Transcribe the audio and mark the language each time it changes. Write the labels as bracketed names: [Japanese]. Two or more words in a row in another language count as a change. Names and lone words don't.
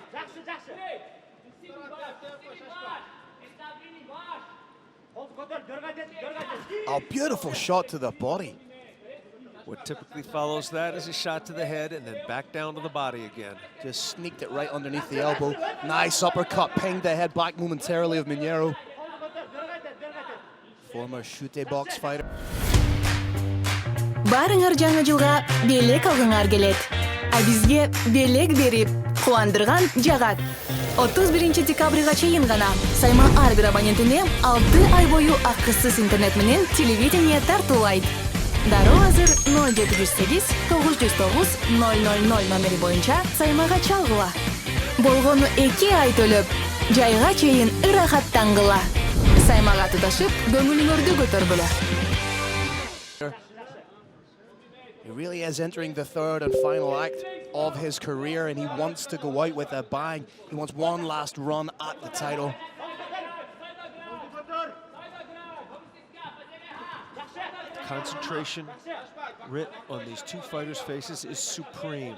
[English] A beautiful shot to the body. What typically follows that is a shot to the head and then back down to the body again. Just sneaked it right underneath the elbow. Nice uppercut, pinged the head back momentarily of Mineiro. Former Shute box fighter. [Kyrgyz] Барыңар жаңа жылга белек алгыңар келет. А бизге белек берип, куандырган жагат. 31 декабрга чейин гана сайма ар бир абонентине 6 ай бою акысыз интернет менен телевидение тартуулайт. Дароо азыр 0708 909 000 номери боюнча саймага чалгыла. Болгону 2 ай төлөп, жайга чейин ырахаттангыла. Саймага туташып, көңүлүңөрдү көтөргүлө. [English] He really is entering the third and final act of his career, and he wants to go out with a bang. He wants one last run at the title. Concentration writ on these two fighters' faces is supreme.